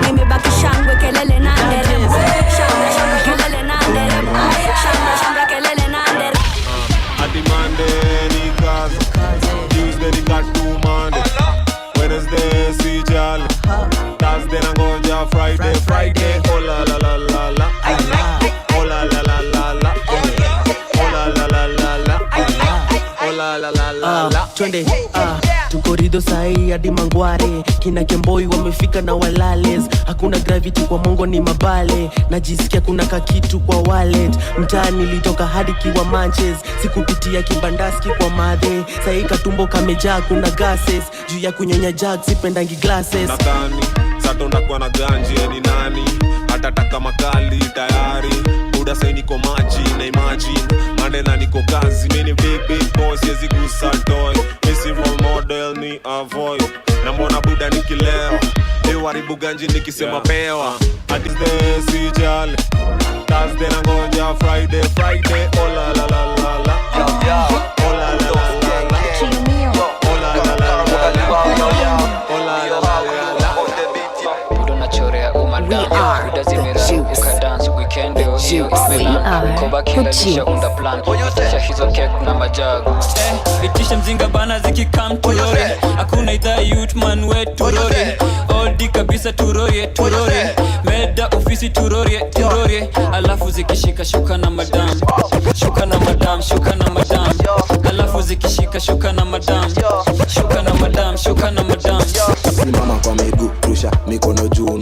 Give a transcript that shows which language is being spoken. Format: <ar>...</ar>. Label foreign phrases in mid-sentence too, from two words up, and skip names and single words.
<sw>Nimebaki shangwe kelele na nderemo. Shangwe kelele na nderemo. Shangwe kelele na nderemo. Ati Monday ni kazi, Tuesday ni katu Monday, Wednesday si jali, Thursday nangoja Friday, oh la la la la la, oh la la la la la, oh la la la la la, oh la la la la la. Twende tukorido sahi hadi Mangware, kina Kemboi wamefika na walales. Hakuna gravity kwa mongo ni mabale, najisikia kuna kakitu kwa wallet. Mtaani nilitoka hadi kiwa manches, sikupitia kibandaski kwa madhe. Sahi katumbo kamejaa kuna gases, juu ya kunyonya jug sipendangi glasses. Nadhani sato ndakuwa na ganji ni nani, atataka makali tayari. Buda say niko maji na imagine Mandela niko kazi, mini</sw> <en>big boss</en> <sw>yezi gusa toy. Missy</sw> <en>role model</en> <sw>ni avoid. Na mbona buda nikilewa leo haribu ganji nikisema pewa. Ati Thursday si jali, Thursday nangoja Friday, oh la la la la la, oh la la la la la, oh la la la la la, oh la la la la la.</sw> <en>We are the Juice. The Juice. We are the Juice.</en> <sw>Itisha mzinga bana zikikam turore. Hakuna idhaa youth man we turore. Odi kabisa turore. Meda ofisi turore. Alafu zikishika shuka na madam. Alafu zikishika shuka na madam. Simama kwa miguu, rusha mikono juu.</sw>